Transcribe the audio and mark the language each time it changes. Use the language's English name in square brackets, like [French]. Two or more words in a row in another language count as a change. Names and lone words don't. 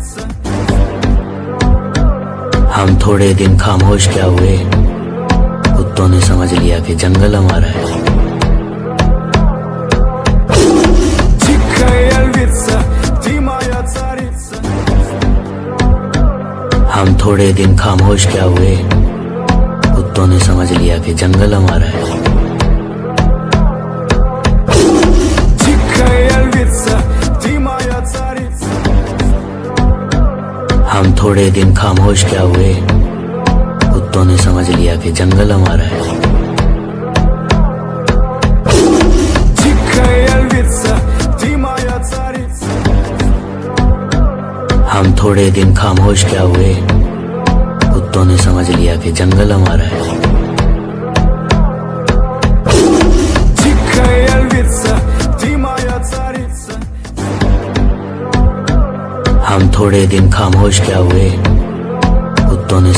[Hindi] हम थोड़े दिन खामोश क्या हुए, कुत्तों कुत्तों ने समझ लिया कि जंगल हमारा है। [Russian] Cichая львица, ты моя царица. [Hindi] हम थोड़े दिन खामोश क्या हुए, कुत्तों ने समझ लिया कि जंगल हमारा है। [Russian] Cichая львица, ты моя царица. [Hindi] हम थोड़े दिन खामोश क्या हुए, कुत्तों ने समझ लिया कि जंगल हमारा है। [Russian] Cichая львица, ты моя царица. [Hindi] हम थोड़े दिन खामोश क्या हुए, कुत्तों ने समझ लिया कि जंगल हमारा है। [Russian] Cichая львица, ты моя царица. [Hindi] हम थोड़े दिन खामोश क्या हुए, कुत्तों ने